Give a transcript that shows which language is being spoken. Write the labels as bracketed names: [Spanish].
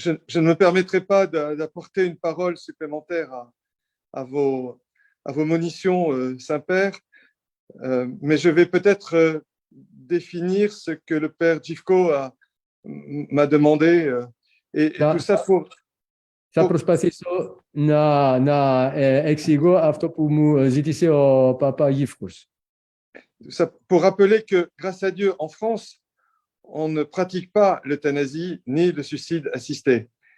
[French] Je ne me permettrai pas d'apporter une parole supplémentaire à vos monitions, Saint-Père, mais je vais peut-être définir ce que le Père Gifko m'a demandé. Et tout ça pour... [Greek] Θα προσπαθήσω να εξηγώ αυτό που μου ζήτησε ο Παπά Γύφκος. [French] Pour rappeler que, grâce à Dieu, en France, on ne pratique pas l'euthanasie ni le suicide assisté.